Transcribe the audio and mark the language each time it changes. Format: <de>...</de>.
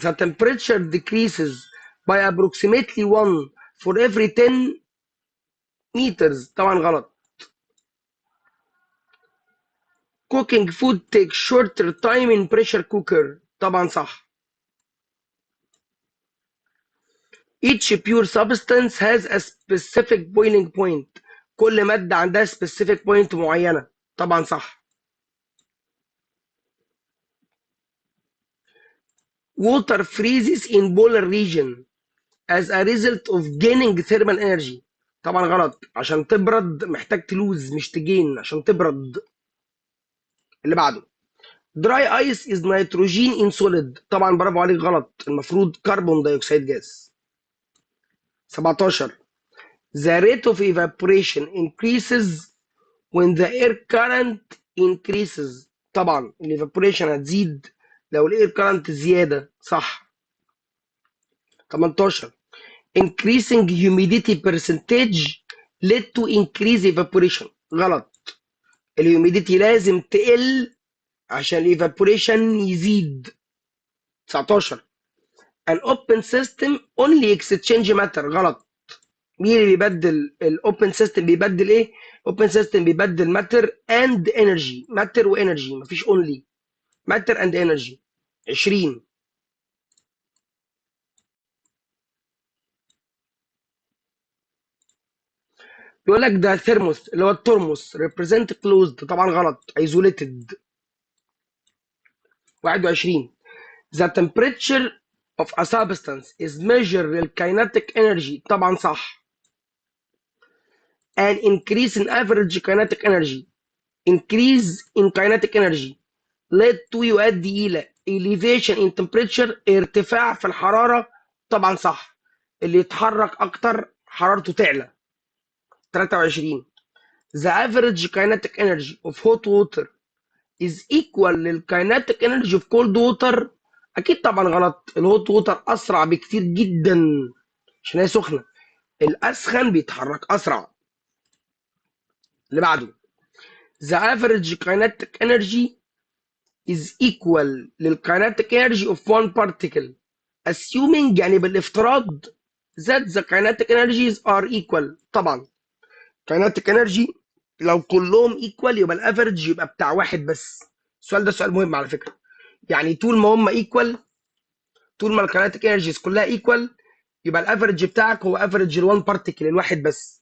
<en>the temperature decreases by approximately 1 for every 10 meters.</en> <ar>طبعا غلط.</ar> <en>cooking food takes shorter time in pressure cooker.</en> <ar>طبعا صح.</ar> <en>each pure substance has a specific boiling point.</en> <ar>كل مادة عندها specific point معينة. طبعا صح.</ar> <en>water freezes in polar region as a result of gaining thermal energy.</en> <ar>طبعا غلط، عشان تبرد محتاج تلوز مش تجين عشان تبرد. اللي بعده.</ar> <en>dry ice is nitrogen in solid.</en> <ar>طبعا برافو عليك غلط، المفروض كربون دايوكسيد جاز. 17.</ar> <en>the rate of evaporation increases when the air current increases.</en> <ar>طبعا</ar> <en>evaporation</en> <ar>هتزيد لو الاير كارنت زياده صح.</ar> <en>18 increasing humidity percentage led to increase evaporation</en> <ar>غلط. الهيوميديتي لازم تقل عشان الايفابوريشن يزيد.</ar> <en>19 an open system only exchange matter</en> <ar>غلط. مين اللي بيبدل الاوبن سيستم؟ بيبدل ايه؟ اوبن سيستم بيبدل ماتر اند انرجي، ماتر وانرجي، مفيش اونلي، ماتر اند انرجي. 20 بيقول لك ده ثيرموس اللي هو الترمس</ar> <en>represent closed</en> <ar>طبعا غلط،</ar> <en>isolated. 21 the temperature of a substance is measured للkinetic energy</en> <ar>طبعا صح.</ar> <en>an increase in average kinetic energy increase in kinetic energy led to</en> <ar>يؤدي إلى</ar> <en>elevation in temperature</en> <ar>ارتفاع في الحرارة طبعا صح. اللي يتحرك أكتر حرارته تعلى.</ar> <en>23 the average kinetic energy of hot water is equal للkinetic energy of cold water.</en> <ar>أكيد طبعا غلط، الهوت ووتر أسرع بكتير جدا عشان هي سخنة، الأسخن بيتحرك أسرع. اللي بعده</ar> <en>the average kinetic energy is equal للkinetic energy of one particle assuming</en> <ar>يعني بالافتراض</ar> <en>that the kinetic energies are equal.</en> <ar>طبعا kinetic energy لو كلهم equal يبقى الافرج يبقى بتاع واحد بس. السؤال ده سؤال مهم على فكرة. يعني طول ما هم equal، طول ما الكينيتيك انرجيز كلها equal يبقى الافرج بتاعك هو افرج الوان بارتيكل الواحد بس.</ar>